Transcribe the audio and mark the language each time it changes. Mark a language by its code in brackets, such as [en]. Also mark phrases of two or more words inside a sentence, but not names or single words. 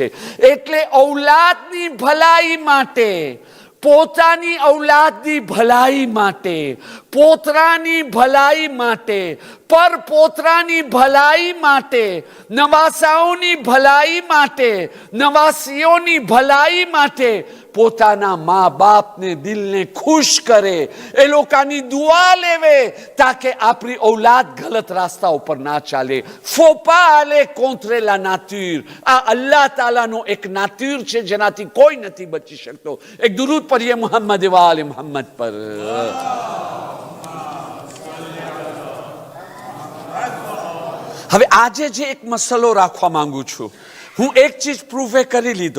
[gu] એટલે ઔલાદની ભલાઈ માટે, પોતાની ઔલાદની ભલાઈ માટે, પોતરાની ભલાઈ માટે, પર પોતરાની ભલાઈ માટે, નવાસાઓની ભલાઈ માટે, નવાસીઓની ભલાઈ માટે પોતાના મા બાપને દિલને ખુશ કરે, એ લોકોની દુઆ લેવે તાકે આપણી ઔલાદ ગલત રસ્તા ઉપર ના ચાલે. [fr] faut pas aller contre la nature. [gu] આ અલ્લાહ તાલાનો એક નાતુર છે જેનાથી કોઈ નથી બચી શકતો. એક દુરૂદ પઢીએ મોહમ્મદ વાલે મોહમ્મદ પર. હવે આજે જે એક મસલો રાખવા માંગુ છું, હું એક ચીજ પ્રૂફ કરી લીધો.